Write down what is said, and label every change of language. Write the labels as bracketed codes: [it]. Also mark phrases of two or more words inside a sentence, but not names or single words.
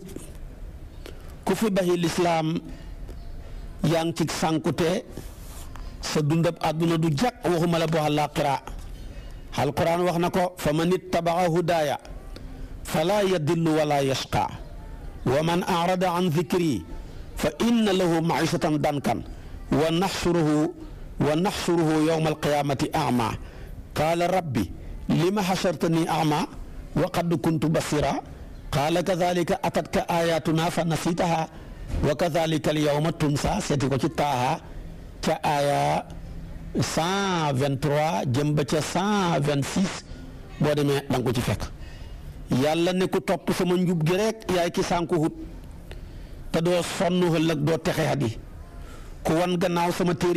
[wo] ku fi bàyyi lislaam yaa ngi ci sànkute sa dundab àdduna du jag waxuma la boo àllaaxira alquran wax na ko [ar] فمن اتبع هداي فلا يضل ولا يشقى ومن أعرض عن ذكري فإن له معيشة ضنكا ونحشره يوم القيامة أعمى قال رب لم حشرتني أعمى وقد كنت بصيرا قال كذلك أتتك آياتنا فنسيتها وكذلك اليوم تنسى [wo] seeti ko ci taaha ca aaya 123 jëm ba ca 126 boo demee danga ko ci fekk yàlla ne ku topp sama njub gi rek yaay ki sànku hut te doo sonn ëllëg doo texe hadi ku wan gannaaw sama téere